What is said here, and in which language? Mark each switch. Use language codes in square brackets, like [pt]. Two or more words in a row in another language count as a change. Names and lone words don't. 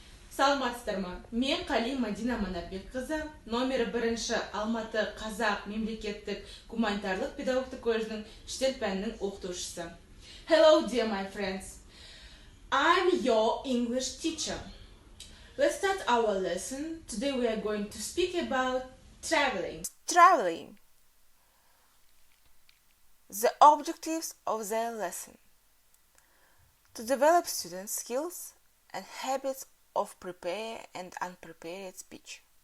[kk] Саламатсыздармы? Мен Қали Мадина Манарбекқызы, номері 1 Алматы Қазақ мемлекеттік гуманитарлық педагогтық колледжінің шетел пәнінің оқытушысы. [en] Hello, dear my friends. I'm your English teacher. Let's start our lesson. Today we are going to speak about traveling. Traveling. The objectives of the lesson: to develop students' skills and habits of prepared and unprepared speech,